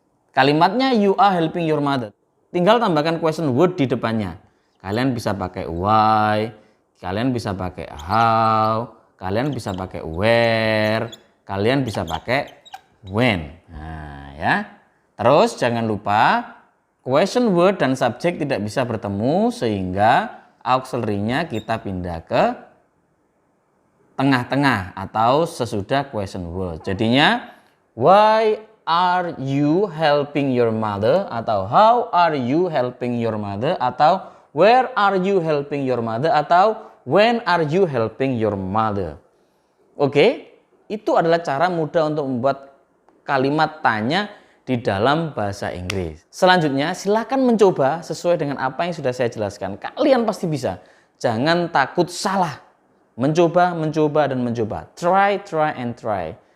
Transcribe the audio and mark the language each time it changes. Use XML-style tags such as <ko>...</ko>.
<id>Kalimatnya</id> <en>you are helping your mother.</en> <id>Tinggal tambahkan question word di depannya. Kalian bisa pakai why, kalian bisa pakai how, kalian bisa pakai where, kalian bisa pakai when. Nah, ya. Terus jangan lupa question word dan subjek tidak bisa bertemu, sehingga auxiliary-nya kita pindah ke tengah-tengah atau sesudah question word. Jadinya</id> <en>why are you helping your mother, atau how are you helping your mother, atau where are you helping your mother, atau when are you helping your mother.</en> <id>Oke, itu adalah cara mudah untuk membuat kalimat tanya di dalam bahasa Inggris. Selanjutnya silakan mencoba sesuai dengan apa yang sudah saya jelaskan. Kalian pasti bisa. Jangan takut salah. Mencoba, mencoba, dan mencoba.</id> <en>Try, try, and try.</en>